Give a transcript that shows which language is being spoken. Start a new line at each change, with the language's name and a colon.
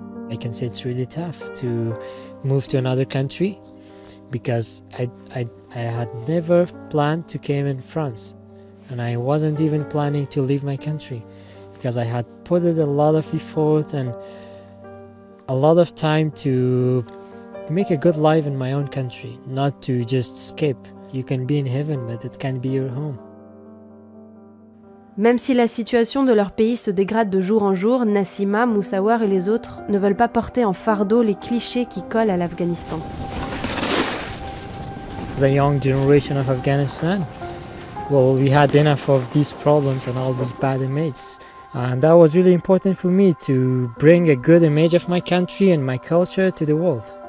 English: I can say it's really tough to move to another country because I had never planned to come in France, and I wasn't even planning to leave my country because I had put in a lot of effort and a lot of time to make a good life in my own country, not to just escape. You can be in heaven, but it can't be your home.
French: Même si la situation de leur pays se dégrade de jour en jour, Nassima, Moussawar et les autres ne veulent pas porter en fardeau les clichés qui collent à l'Afghanistan.
English: The young generation of Afghanistan, well, we had enough of these problems and all these bad images. And that was really important for me to bring a good image of my country and my culture to the world.